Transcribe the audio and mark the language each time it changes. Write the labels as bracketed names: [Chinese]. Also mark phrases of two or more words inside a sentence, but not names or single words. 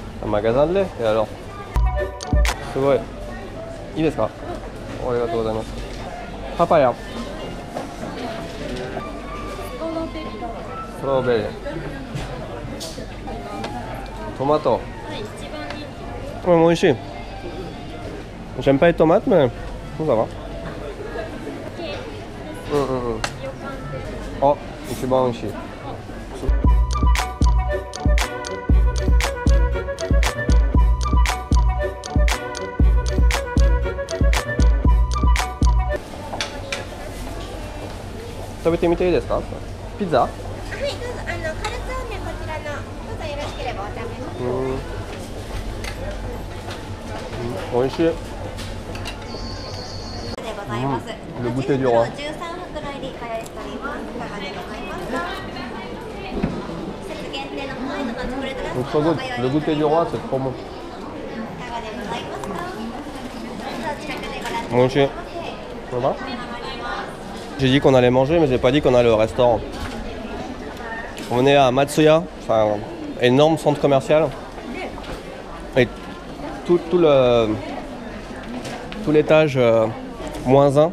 [French] magasin de lait. Et alors? C'est vrai. Il est ça. [Japanese] ありがとうございます. [English] Papaya. Strawberry. Tomato. [French] Ouais, moi aussi. J'aime pas les tomates, mais ça va. [Japanese] Oh, 一番おいしい. 食べてみていいですか？ピザ？はい、どうぞ。カルツォーネこちらの、どうぞよろしければお試しください。美味しい。でございます。 [French] Le goûter du roi. 13 [Japanese] 袋入りご用意しております。いかがでございますか？季節限定のホワイトのチョコレートラスク [French] Donc, trop good. Le goûter du roi, c'est trop bon. [Japanese] いかがでございますか？どうぞ近くでご覧ください。美味しい。 [French] Ça va? J'ai dit qu'on allait manger, mais j'ai pas dit qu'on allait au restaurant. On est à Matsuya, enfin, énorme centre commercial. Et tout l'étage -1.